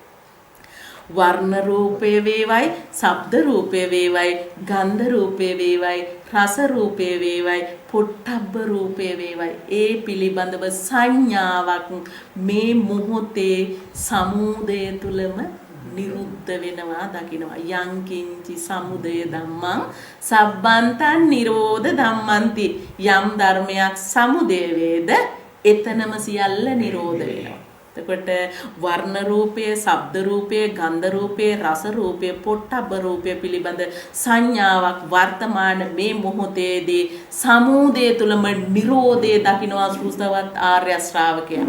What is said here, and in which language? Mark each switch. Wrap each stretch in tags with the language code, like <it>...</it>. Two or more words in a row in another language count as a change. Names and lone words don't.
<si>වර්ණ රූපය වේවයි, ශබ්ද රූපය වේවයි, ගන්ධ රූපය වේවයි, රස රූපය වේවයි, පොට්ටබ්බ රූපය වේවයි. ඒ පිළිබඳව සංඥාවක් මේ මොහොතේ සමුදය තුලම නිරුද්ධ වෙනවා දකිනවා.</si> <pi>යං කිංචි සමුදය ධම්මං සබ්බන්තං නිරෝධ ධම්මන්ති.</pi> <si>යම් ධර්මයක් සමුදය වේද එතනම සියල්ල නිරෝධ වෙනවා. එතකොට වර්ණ රූපය, ශබ්ද රූපය, ගන්ධ රූපය, රස රූපය, පොට්ටබ්බ රූපය පිළිබඳ සංඥාවක් වර්තමාන මේ මොහොතේදී සමුදය තුලම නිරෝධය දකිනවා ශ්‍රුතවත් ආර්ය ශ්‍රාවකයා.</si>